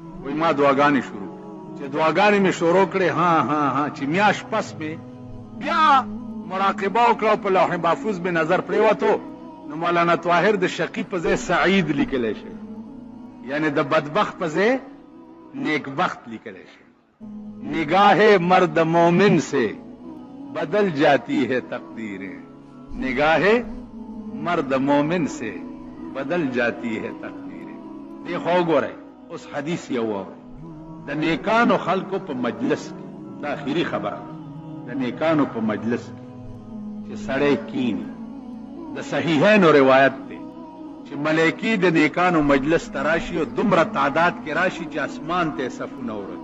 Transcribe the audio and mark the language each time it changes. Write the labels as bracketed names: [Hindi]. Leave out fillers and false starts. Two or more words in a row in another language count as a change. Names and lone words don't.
[Pashto] وایي ما دعاګانې شروع چې دعاګانې مې شروع کړې، ها چې میاشت پس مې بیا مراقبه وکړه او په لوح محفوظ مې نظر پرېوتو، نو مولانا طاهر د شقي په ځای سعید لیکلی شي، یعنی د بدبخت په ځای نیکبخت لیکلی شي. [Urdu] نگاہ مرد مومن سے بدل جاتی ہے تقدیریں، نگاہ مرد مومن سے بدل جاتی ہے تقدیریں. [Pashto] دې خوا وګورئ. اوس حدیث یو واورئ د نیکانو خلقو په مجلس کې، دا آخري خبره د نیکانو په مجلس کې چې سړی کینی. د صحیحینو روایت دی چې ملایکی د نیکانو مجلس ته راشي او دومره تعداد کې راشي چې اسمان ته صفونه ورځي.